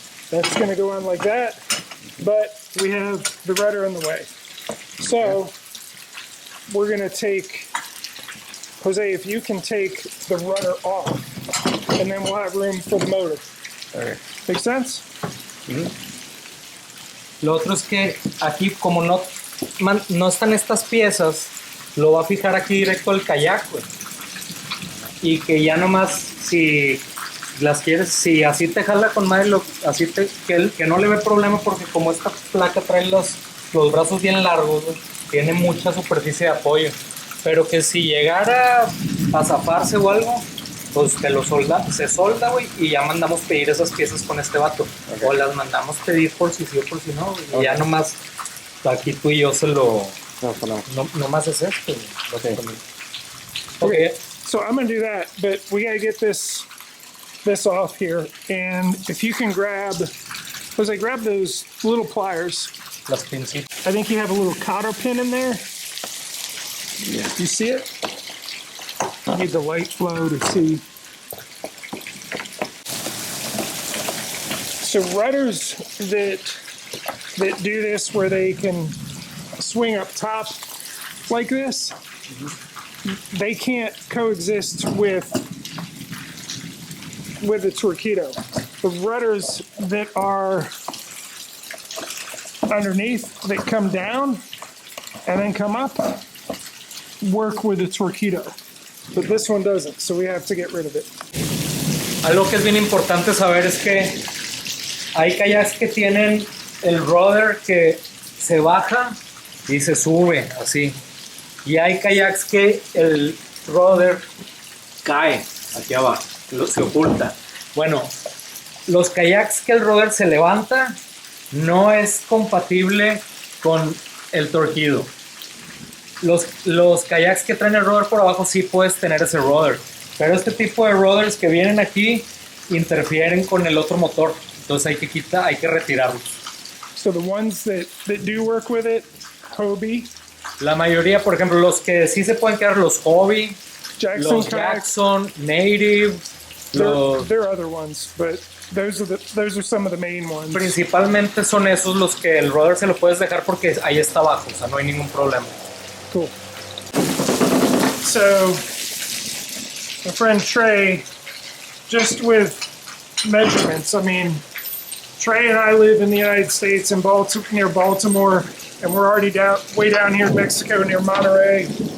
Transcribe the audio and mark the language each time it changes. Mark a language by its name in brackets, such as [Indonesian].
[English] That's going to go on like that, but we have the rudder in the way. So we're going to take, Jose, if you can take the rudder off, and then we'll have room for the motor. Okay. Make sense? [Spanish] Lo otro es que aquí como no están estas piezas, lo va a fijar aquí directo al kayak, güey. Y que ya nomás si las quieres, si así te jala con madre, que no le ve problema, porque como esta placa trae los brazos bien largos, güey, tiene mucha superficie de apoyo. Pero que si llegara a zafarse o algo, pues te lo se solda, güey, y ya mandamos pedir esas piezas con este vato. Okay. O las mandamos pedir por si sí o por si no, y okay. Ya nomás aquí tú y yo se lo... nomás es esto. [English] Okay. So I'm going to do that, but we got to get this off here. And if you can grab those little pliers. [Spanish] Las pincitas. [English] I think you have a little cotter pin in there. Yeah. You see it? I need the light flow to see. So rudders that do this where they can swing up top like this, they can't coexist with the Torqeedo. The rudders that are underneath that come down and then come up work with the Torqeedo. But this one doesn't, so we have to get rid of it. [Spanish] Algo que es bien importante saber es que hay kayaks que tienen el rudder que se baja y se sube así. Y hay kayaks que el rudder cae aquí abajo, se oculta. Bueno, los kayaks que el rudder se levanta no es compatible con el Torqeedo. Los kayaks que traen el rudder por abajo sí puedes tener ese rudder, pero este tipo de rudders que vienen aquí interfieren con el otro motor, entonces hay que retirarlos. [English] So the ones that do work with it, Hobie, [Spanish] La mayoría, por ejemplo, los que sí se pueden quedar, los Hobie, Jackson los kayaks. Jackson, Native, los... [English] There are other ones, but those are some of the main ones. [Spanish] Principalmente son esos los que el rudder se lo puedes dejar porque ahí está abajo, o sea, no hay ningún problema. [English] Cool. So, my friend Trey, just with measurements, I mean, Trey and I live in the United States in near Baltimore, and we're already way down here in Mexico near Monterey.